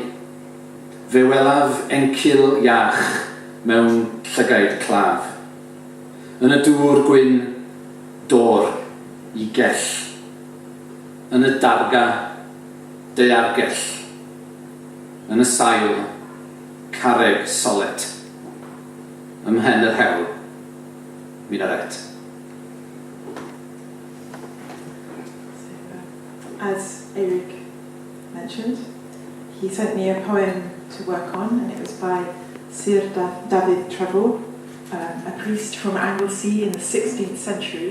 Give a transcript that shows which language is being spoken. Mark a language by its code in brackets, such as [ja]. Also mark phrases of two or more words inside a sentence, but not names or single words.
[cy] Fe welaf encil iach mewn llygaid claf. Yn y dŵr gwyn, dor I gell. Yn y darga, daeargell. Yn y sail, carreg solet. Ymhen yr hewl, minaret. [en] As Eurig mentioned, he sent me a poem to work on, and it was by Sir David Trevor, a priest from Anglesey in the 16th century.